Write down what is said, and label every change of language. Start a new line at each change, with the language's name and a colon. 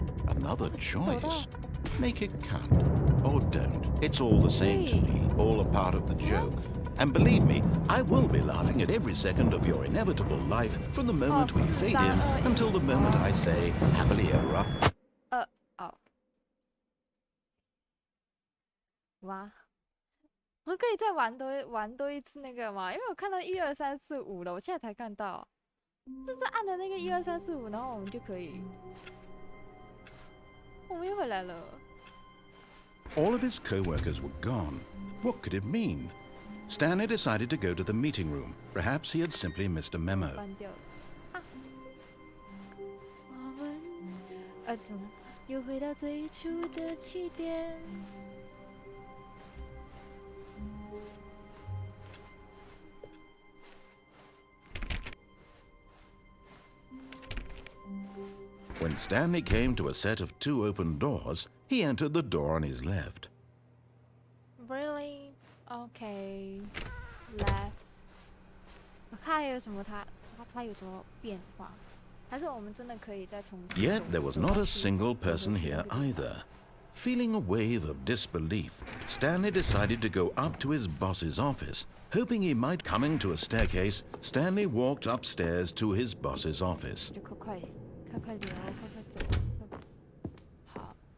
English: Another choice. Make it count, or don't. It's all the same to me, all a part of the joke. And believe me, I will be laughing at every second of your inevitable life from the moment we fade in until the moment I say happily ever after.
Chinese: 哇，我可以再玩多一次那个吗？因为我看到1、2、3、4、5了，我现在才看到，是按的那个1、2、3、4、5，然后我们就可以，我们又回来了。
English: All of his co-workers were gone. What could it mean? Stanley decided to go to the meeting room. Perhaps he had simply missed a memo.
Chinese: 关掉了。啊，我们怎么又回到最初的起点？
English: When Stanley came to a set of 2 open doors, he entered the door on his left. Really? Okay. Left.
Chinese: 我看有什么它有什么变化？还是我们真的可以再重新？
English: Yet there was not a single person here either. Feeling a wave of disbelief, Stanley decided to go up to his boss's office. Hoping he might come into a staircase, Stanley walked upstairs to his boss's office.
Chinese: 就快快聊，快走，好。